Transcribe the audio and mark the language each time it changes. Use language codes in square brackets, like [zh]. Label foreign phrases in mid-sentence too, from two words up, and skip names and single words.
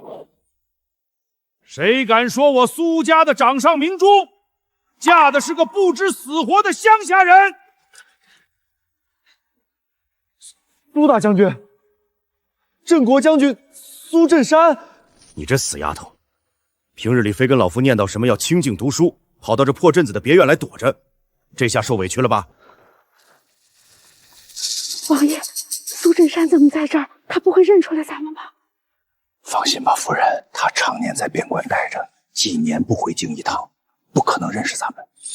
[zh] 誰敢說我蘇家的掌上明珠嫁的是個不知死活的鄉下人？蘇大將軍，鎮國將軍蘇振山，你這死丫頭，平日裡非跟老夫念叨什麼要清靜讀書，跑到這破鎮子的別院來躲着，這下受委屈了吧？王爺，蘇振山怎麼在這兒？他不會認出來咱們吧？放心吧，夫人，他常年在邊關待着，幾年不回京一趟，不可能認識咱們。